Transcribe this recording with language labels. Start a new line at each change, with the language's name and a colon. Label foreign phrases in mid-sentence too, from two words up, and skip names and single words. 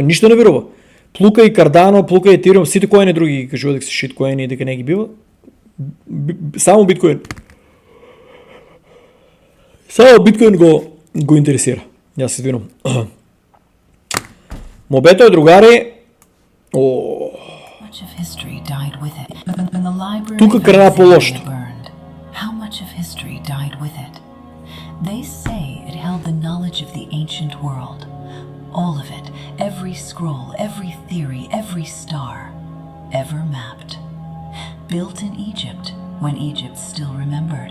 Macedonian: Ништо не верува. Плука и Кардано, плука и Ethereum, сите коини други ги кажуваат дека се шиткоини и дека не ги бива. Само биткоин. Само биткоин го интересира. Јас се извинувам. Мобето е, другари.
English: Much of history died with it. When the library
Macedonian: Тука
English: of
Macedonian: крена
English: Alexandria
Macedonian: по-лошото.
English: burned, how much of history died with it? They say it held the knowledge of the ancient world. All of it, every scroll, every theory, every star, ever mapped. Built in Egypt, when Egypt still remembered.